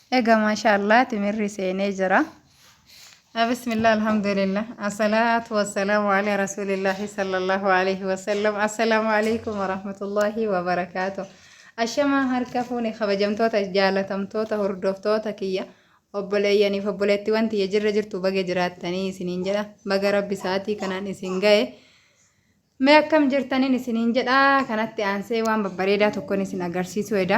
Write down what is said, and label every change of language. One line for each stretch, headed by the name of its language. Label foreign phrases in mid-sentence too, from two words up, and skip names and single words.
Oromo: Ega mashallah timirri seenee jira.
Arabic: بسم الله الحمد لله. الصلاة والسلام على رسول الله صلى الله عليه وسلم. السلام عليكم ورحمة الله وبركاته.
Oromo: Ashama harka fuuni kabajamtoota jaalatamtoota hordoftoota kiyya obboleeyyanii fi obboleetti wanti jirra jirtu baga jiraattanii isiniin jedha. Baga rabbi sa'aatii kanaan isin ga'e. Mee akkam jirtaniin isiniin jedha. Kanatti aansee waan babbareedaa tokkoon isin agarsiisuudha.